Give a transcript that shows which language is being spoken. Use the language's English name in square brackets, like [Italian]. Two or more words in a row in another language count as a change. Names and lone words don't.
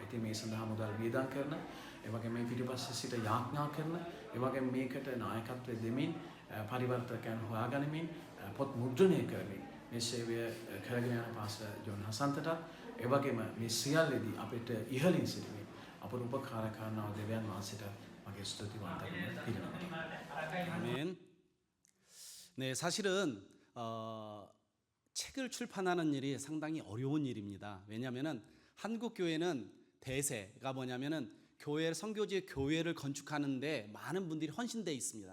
[Sinhala] ඉතින් මේ සඳහා මුදල් වියදම් කරන, ඒ වගේම මේ පිටිපස්සේ සිට යාඥා කරන, ඒ වගේම මේකට නායකත්වය දෙමින් පරිවර්තකයන් හොයාගනිමින් පොත් මුද්‍රණය කරමින් මේ සේවය කරගෙන යන පාස්ටර් ජෝන් හසන්තට, ඒ වගේම මේ සියල්ලේදී අපිට ඉහළින් සිටින අපට උපකාර කරන දෙවියන් වහන්සේට මගේ ස්තුතිවන්තකම පිරිනමනවා. [Korean] 아멘. 네, 사실은 책을 출판하는 일이 상당히 어려운 일입니다. 왜냐하면은 한국 교회는 대세가 뭐냐면은 교회 선교지의 교회를 건축하는데 많은 분들이 헌신되어 있습니다.